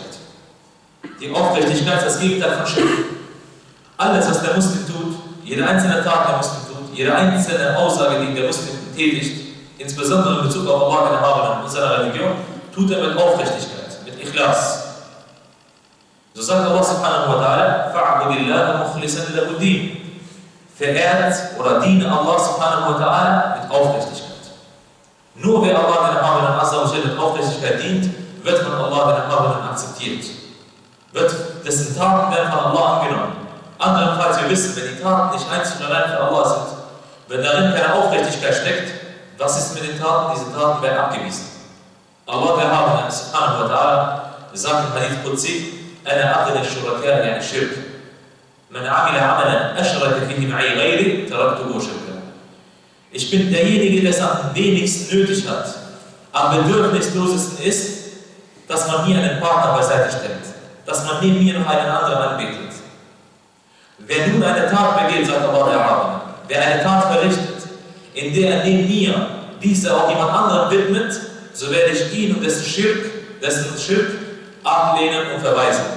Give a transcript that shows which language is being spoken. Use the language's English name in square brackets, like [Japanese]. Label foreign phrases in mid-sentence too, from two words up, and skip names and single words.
[German] Die Aufrichtigkeit ist das Gegenteil von Schirk. Alles, was der Muslim tut, jede einzelne Tat der Muslim tut, jede einzelne Aussage, die der Muslim tätigt, insbesondere in Bezug auf Allah und seine Religion, tut er mit Aufrichtigkeit, mit Ikhlas. So sagt Allah [Arabic] سبحانه وتعالى فاعبد الله مخلصا له الدين. [German] Verehrt oder diene Allah [Arabic] سبحانه وتعالى [German] mit Aufrichtigkeit. Nur wer Allah mit Aufrichtigkeit dient, wird von Allah akzeptiert. Wird dessen Taten werden von Allah angenommen. Andernfalls, wir wissen, wenn die Taten nicht einzig und allein für Allah sind, wenn darin keine Aufrichtigkeit steckt, was ist mit den Taten? Diese Taten werden abgewiesen. Allah der [Arabic] سبحانه وتعالى [German] sagt im [Arabic] حديث قدسي, أنا أغنى الشركاء يعني شرك. من عمل عملا أشرك فيه معي غيري تركته شركا. [German] Ich bin derjenige, der es am wenigsten nötig hat, am bedürfnislosesten ist, dass man mir einen Partner beiseite stellt, dass man neben mir noch einen anderen anbetet. Wer nun eine Tat begeht, sagt Allah der Araber, wer eine Tat verrichtet, in der er neben mir diese auch jemand anderem widmet, so werde ich ihn und dessen Schirk ablehnen und verweisen.